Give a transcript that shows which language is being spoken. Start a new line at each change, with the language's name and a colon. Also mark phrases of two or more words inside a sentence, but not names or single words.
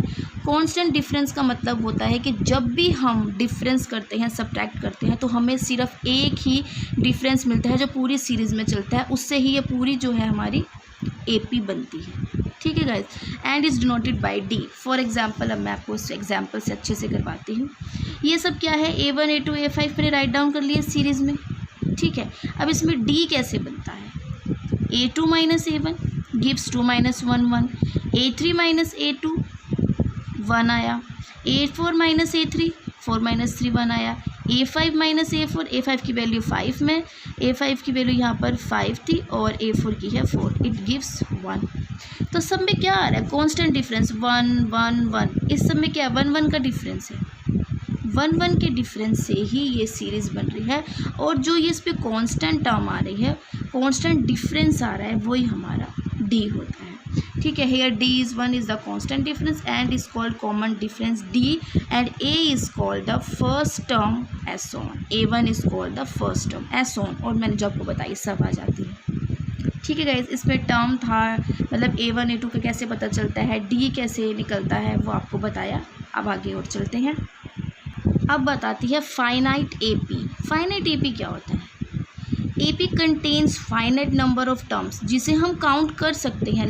English: constant difference
Hindi: का मतलब होता है कि जब भी हम डिफरेंस करते हैं, सब्ट्रैक्ट करते हैं, तो हमें सिर्फ एक ही डिफरेंस मिलता है जो पूरी सीरीज़ में चलता है, उससे ही ये पूरी जो है हमारी AP बनती है। ठीक है गाइज,
English: and is denoted by D. for example,
Hindi: अब मैं आपको इस एग्जाम्पल से अच्छे से करवाती हूँ। ये सब क्या है, A1, A2, A5 मैंने
English: write down
Hindi: कर लिया सीरीज़ में। ठीक है, अब इसमें D कैसे बनता है, A2 - A1 गिव्स 2 - 1 1, A3 - A2 1 आया, A4 - A3 4 - 3 1 आया, A5 - A4, A5 की वैल्यू 5 में, A5 की वैल्यू यहाँ पर 5 थी और A4 की है 4,
English: it gives 1.
Hindi: तो सब में क्या आ रहा है,
English: constant difference
Hindi: 1 1 1। इस सब में क्या 1 1 का डिफरेंस है, 1 1 के डिफरेंस से ही ये सीरीज़ बन रही है। और जो ये इस पर
English: constant term
Hindi: आ रही है,
English: constant difference
Hindi: आ रहा है, वही हमारा D होता है। ठीक है,
English: हेयर D is 1 is the constant difference and is called common difference D, and A is called the first term as on, A1 is called the first term as on।
Hindi: और मैंने जो आपको बताई सब आ जाती है। ठीक है गाइज, इसमें टर्म था, मतलब A1 A2 का कैसे पता चलता है, D कैसे निकलता है, वो आपको बताया। अब आगे और चलते हैं। अब बताती है
English: finite AP. finite AP
Hindi: क्या होता है,
English: AP contains finite number of terms,
Hindi: जिसे हम काउंट कर सकते हैं।